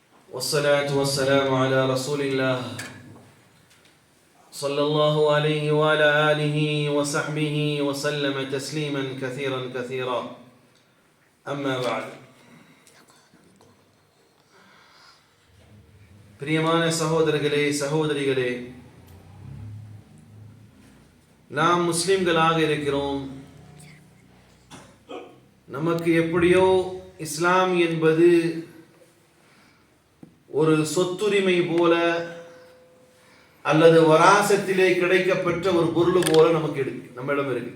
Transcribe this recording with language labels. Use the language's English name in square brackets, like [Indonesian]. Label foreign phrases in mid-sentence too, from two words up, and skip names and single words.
[Arabic] والصلاة والسلام على رسول الله صلى الله عليه وعلى آله وصحبه وسلم تسليما كثيرا كثيرا أما بعد [Tamil] பிரியமான சகோதரர்களே சகோதரிகளே, நாம் முஸ்லிம்களாக இருக்கிறோம். நமக்கு எப்படியோ இஸ்லாம் என்பது ஒரு சொத்துரிமை போல அல்லது வராசத்திலே கிடைக்கப்பெற்ற ஒரு பொருள் போல நமக்கு நம்மிடம் இருக்கு.